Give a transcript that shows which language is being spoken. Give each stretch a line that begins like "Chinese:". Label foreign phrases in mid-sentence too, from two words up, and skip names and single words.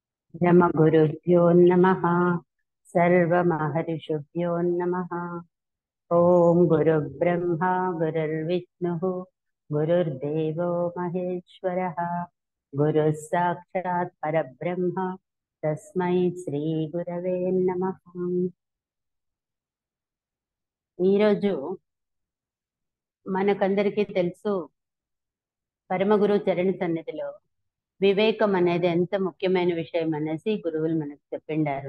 Sanskrit: ब्रह्मगुरुभ्यो नमः। सर्वमहर्षिभ्यो नमः। ॐ गुरुर्ब्रह्मा गुरुर्विष्णुः गुरुर्देवो महेश्वरः गुरुः साक्षात् परब्रह्म तस्मै శ్రీగురవే నమః।
Telugu: ఈరోజు మనకందరికీ తెలుసు, పరమగురు చరణ సన్నిధిలో వివేకం అనేది ఎంత ముఖ్యమైన విషయం అనేసి గురువులు మనకు చెప్పిండారు.